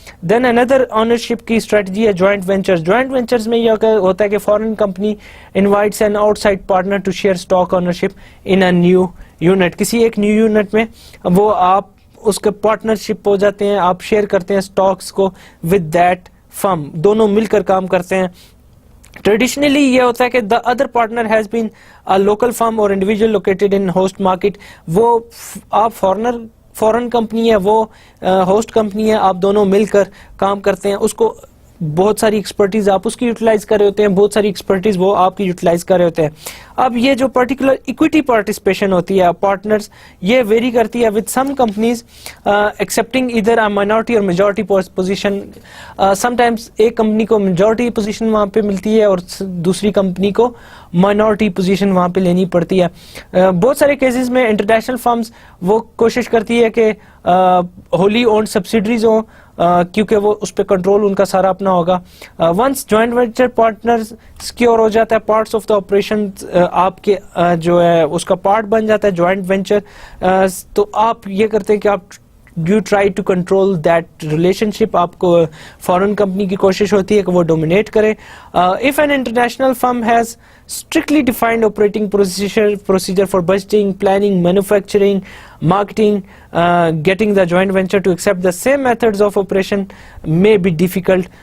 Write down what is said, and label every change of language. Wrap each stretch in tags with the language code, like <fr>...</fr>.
<ur>دین اندر ownership کی strategy ہے joint ventures. Joint ventures میں یہ ہوتا ہے کہ فورن company invites an out side partner to share stock ownership in a new unit. کسی ایک نیو یونٹ میں وہ آپ اس کے پارٹنرشپ ہو جاتے ہیں, آپ شیئر کرتے ہیں اسٹاکس کو ود دیٹ فرم, دونوں مل کر کام کرتے ہیں. ٹریڈیشنلی یہ ہوتا ہے کہ</ur> <en>the other partner has been a local firm or individual located in host market.</en> <ur>وہ آپ فورن کمپنی ہے, وہ ہوسٹ کمپنی ہے, آپ دونوں مل کر کام کرتے ہیں. اس کو بہت ساری ایکسپرٹیز آپ اس کی یوٹیلائز کر رہے ہوتے ہیں, بہت ساری ایکسپرٹیز وہ آپ کی یوٹیلائز کر رہے ہوتے ہیں. اب یہ جو پرٹیکولر ایکویٹی پارٹیسپیشن ہوتی ہے پارٹنرز, یہ ویری کرتی ہے ود سم کمپنیز ایکسیپٹنگ ادھر اے مائنورٹی اور میجورٹی پوزیشن. سم ٹائمز ایک کمپنی کو میجورٹی پوزیشن وہاں پہ ملتی ہے اور دوسری کمپنی کو مائنورٹی پوزیشن وہاں پہ لینی پڑتی ہے. بہت سارے کیسز میں انٹرنیشنل فرمز وہ کوشش کرتی ہے کہ ہوللی اونڈ سبسیڈریز ہوں, کیونکہ وہ اس پہ کنٹرول ان کا سارا اپنا ہوگا. Once joint venture partner secure ہو جاتا ہے, پارٹس آف دا آپریشن آپ کے جو ہے اس کا پارٹ بن جاتا ہے جوائنٹ وینچر, تو آپ یہ کرتے ہیں کہ آپ</ur> <en>you try to control that relationship.</en> <ur>آپ کو فورن کمپنی کی کوشش ہوتی ہے کہ وہ ڈومینیٹ کرے.</ur> <en>if an international firm has strictly defined operating procedure for budgeting, planning, manufacturing, marketing, getting the joint venture to accept the same methods of operation may be difficult.</en>